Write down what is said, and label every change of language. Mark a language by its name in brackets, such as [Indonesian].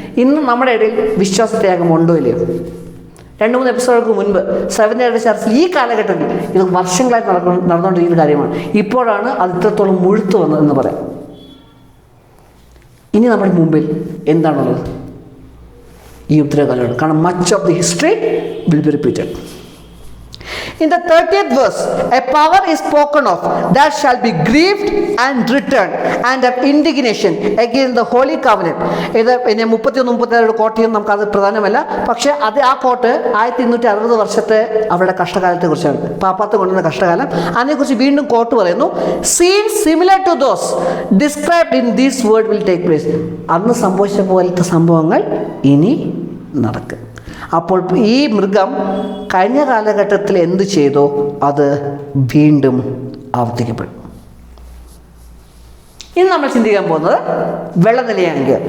[Malayalam] ഇന്ന് നമ്മുടെ ഇടയിൽ വിശ്വാസത്യാഗം ഉണ്ടോ ഇല്ലയോ? 2-3 എപ്പിസോഡുകൾക്ക് മുൻപ് 7th Day ചർച്ചിൽ ഈ കാലഘട്ടത്തിൽ ഇത് വർഷങ്ങളായിട്ട് നടന്നുകൊണ്ടിരിക്കുന്ന കാര്യമാണ്. ഇപ്പോഴാണ് അത് ഇത്രത്തോളം മുഴുത്തു വന്നതെന്ന് പറയാം. ഇനി നമ്മുടെ മുമ്പിൽ എന്താണുള്ളത്? ഈ ഉത്തരകാലമാണ്. [English] കാരണം much of the history will be repeated. In the 30th verse, a power is spoken of that shall be grieved and returned and of indignation against the holy covenant. [Malayalam] ഇത് പിന്നെ 31-32 കോട്ടയും നമുക്കത് പ്രധാനമല്ല. പക്ഷേ അത് ആ കോട്ട് 1260 വർഷത്തെ അവരുടെ കഷ്ടകാലത്തെ കുറിച്ചാണ്. പാപ്പാത്ത് കൊണ്ടുവന്ന കഷ്ടകാലം. അതിനെക്കുറിച്ച് വീണ്ടും കോട്ട് പറയുന്നു. [English] Scenes similar to those described in this word will take place. [Malayalam] അന്ന് സംഭവിച്ച പോലത്തെ സംഭവങ്ങൾ ഇനി നടക്കും. അപ്പോൾ ഈ മൃഗം കഴിഞ്ഞ കാലഘട്ടത്തിൽ എന്ത് ചെയ്തോ അത് വീണ്ടും ആവർത്തിക്കപ്പെടും. ഇനി നമ്മൾ ചിന്തിക്കാൻ പോകുന്നത് വെള്ളനിലയാങ്കി.